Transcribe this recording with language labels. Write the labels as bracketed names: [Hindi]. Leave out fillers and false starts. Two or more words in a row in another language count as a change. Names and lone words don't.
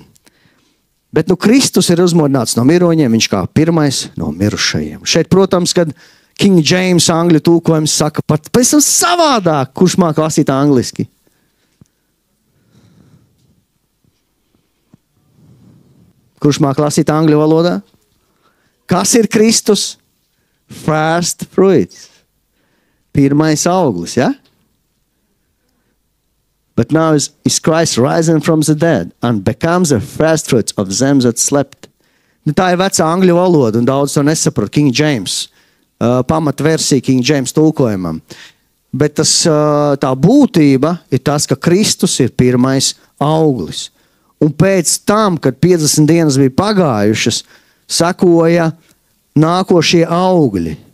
[Latvian] Bet Kristus ir uzmodināts no miroņiem, viņš kā pirmais no mirušajiem. Šeit, protams, kad King James angļu tulkojums saka pat pēc tam savādāk, kurš māk lasīt angliski. Kurš māk lasīt angļu valodā? Kas ir Kristus? [English] First fruits. [Latvian] Pirmais auglis, ja? [English] But now is Christ risen from the dead and becomes the first fruits of them that slept. [Latvian] Nu, tā ir vecā angļu valoda, un daudz to nesaprot. King James, pamatversija King James tulkojumam. Bet tā būtība ir tas, ka Kristus ir pirmais auglis. Un pēc tam, kad 50 dienas bija pagājušas, sekoja nākošie augļi.